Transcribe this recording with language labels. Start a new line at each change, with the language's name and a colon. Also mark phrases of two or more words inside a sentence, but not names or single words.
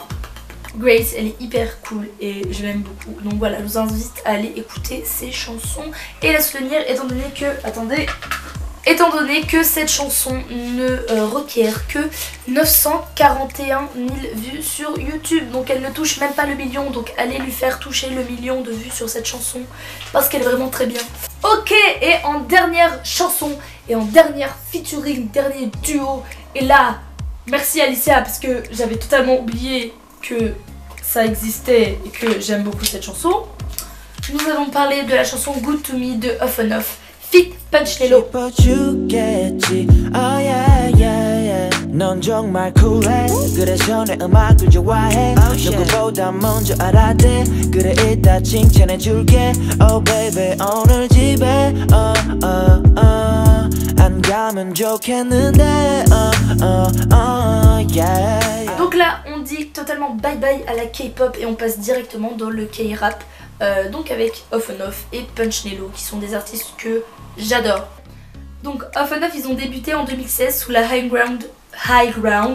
French: Grace elle est hyper cool et je l'aime beaucoup, donc voilà, je vous invite à aller écouter ses chansons et la soutenir étant donné que cette chanson ne requiert que 941 000 vues sur YouTube, donc elle ne touche même pas le million, donc allez lui faire toucher le million de vues sur cette chanson parce qu'elle est vraiment très bien. Ok, et en dernière chanson et en dernière featuring, dernier duo, et là merci Alicia parce que j'avais totalement oublié que ça existait et que j'aime beaucoup cette chanson. Nous avons parlé de la chanson Good To Me de Off and Off feat Punch Lelo.
Korean: 넌 정말 cool해 그래서 내 음악을 좋아해 누구보다 먼저 알아대 그래 이따 칭찬해줄게
English: Oh baby
Korean: 오늘 집에 안 가면 좋겠는데 yeah.
French: Donc là on dit totalement
English: bye bye
French: à la K-pop et on passe directement dans le K-rap, donc avec Off and Off et Punch Nello qui sont des artistes que j'adore. Donc Off and Off ils ont débuté en 2016 sous la High Ground.